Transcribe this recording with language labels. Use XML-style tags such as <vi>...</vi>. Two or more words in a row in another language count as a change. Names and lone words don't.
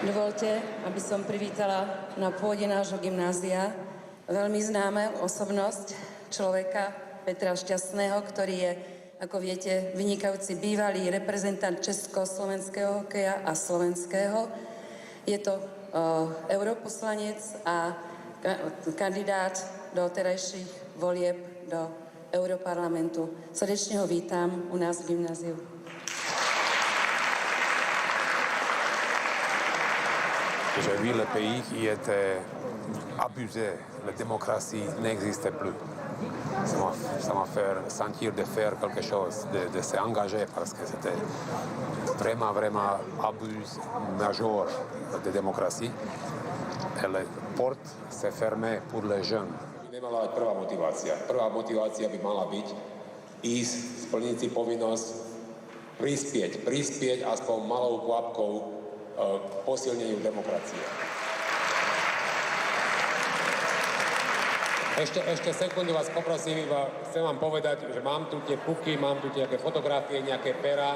<sk>Dovolte, aby som privítala na pôde nášho gymnázia veľmi známou osobnosť človeka Petra Šťastného, ktorý je, ako viete, vynikajúci bývalý reprezentant československého hokeja a slovenského. Je to europoslanec a kandidát do terajších volieb do Europarlamentu. Srdečne ho vítam u nás v gymnáziu.</sk> <fr>J'ai vu le pays qui était abusé. La démocratie n'existait plus. Ça m'a fait sentir de faire quelque chose, de s'engager parce que c'était vraiment, vraiment abus majeur de démocratie. Et la porte s'est fermée pour les jeunes.</fr> <sk>Nemala byť prvá motivácia. Prvá motivácia by mala byť ísť, splniť si povinnosť, prispieť aspoň malou kvapkou k posilneniu demokracie. Ešte sekundu vás poprosím, iba chcem vám povedať, že mám tu tie puky, mám tu nejaké fotografie, nejaké pera.</sk>